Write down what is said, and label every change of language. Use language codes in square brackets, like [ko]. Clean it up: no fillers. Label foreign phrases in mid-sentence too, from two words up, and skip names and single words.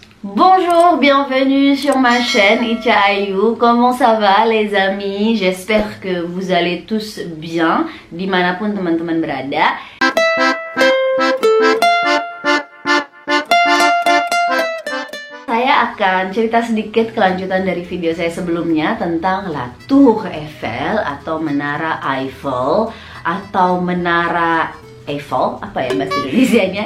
[fr] Bonjour, bienvenue sur ma chaîne Icha Ayu. Comment ça va les amis? J'espère que vous allez tous bien [id] dimanapun teman-teman berada. Saya akan cerita sedikit kelanjutan dari video saya sebelumnya tentang La Tour Eiffel atau Menara Eiffel atau Menara Eiffel, apa ya bahasa Indonesianya?